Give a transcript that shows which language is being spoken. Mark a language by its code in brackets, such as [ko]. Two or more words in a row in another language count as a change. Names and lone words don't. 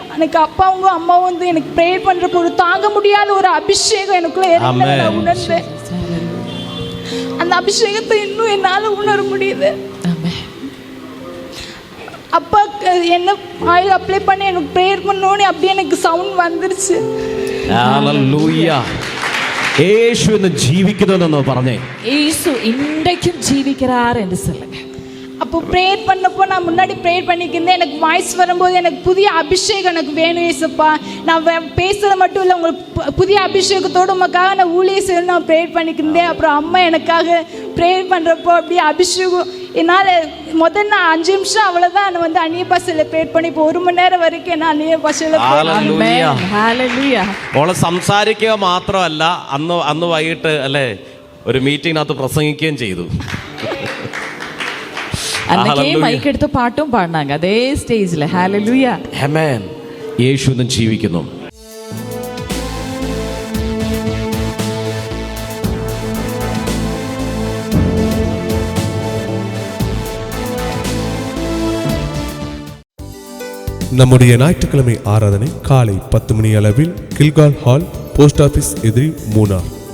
[ta] எனக்கு அப்பாவும் அம்மாவும் வந்து எனக்கு ப்ரேயர் பண்ணுறப்போ ஒரு தாங்க முடியாத ஒரு அபிஷேகம் எனக்குள்ளே நான் உணர்ந்தேன். அந்த அபிஷேகத்தை இன்னும் என்னால் உணர முடியுது. அப்பா என்ன [en] oil apply [ta] பண்ணி எனக்கு ப்ரேயர் பண்ணோன்னு அப்படியே எனக்கு சவுண்ட் வந்துருச்சு. [ml] ഹല്ലേലൂയ. യേശു ഇന്ന് ജീവിക്കുന്നുവെന്ന് പറഞ്ഞേ. [ta] യേശു ഇன்றைக்கும் ஜீவிக்கிறார் என்று சொல்லுங்க. அப்போ ப்ரேயர் பண்ணப்போ நான் முன்னாடி ப்ரேயர் பண்ணிக்கிருந்தேன். எனக்கு வாய்ஸ் வரும்போது எனக்கு புதிய அபிஷேகம் எனக்கு வேணும் ஏசப்பா. நான் பேசுறது மட்டும் இல்லை, உங்களுக்கு புதிய அபிஷேகத்தோடு உமக்காக நான் ஊழிய செய்யணும் நான் ப்ரேயர் பண்ணிக்கிருந்தேன். அப்புறம் அம்மா எனக்காக ப்ரேயர் பண்ணுறப்போ அப்படியே அபிஷேகம் என்னால் முதல் நான் 5 நிமிஷம் அவ்வளோதான் நான் வந்து அந்நிய பாஷையில் ப்ரேயர் பண்ணி இப்போ 1 மணி நேரம் வரைக்கும் நான் அந்நிய பாஷையில் [ml] അവളെ സംസാരിക്കുക മാത്രമല്ല, അന്ന് വൈകിട്ട് അല്ലേ ഒരു മീറ്റിങ്ങിനകത്ത് പ്രസംഗിക്കുകയും ചെയ്തു. അന്നൊക്കെ മൈക്ക് എടുത്ത് പാട്ടും പാടിനാங்க അതേ സ്റ്റേജിൽ. ഹല്ലേലൂയ. ആമേൻ. യേശു ഇന്ന് ജീവിക്കുന്നു. [ta] நம்முடைய ஞாயிற்றுக்கிழமை ஆராதனை காலை 10 மணி அளவில் கில்கால் ஹால், [en] post office [ta] எதிரி, மூனார்.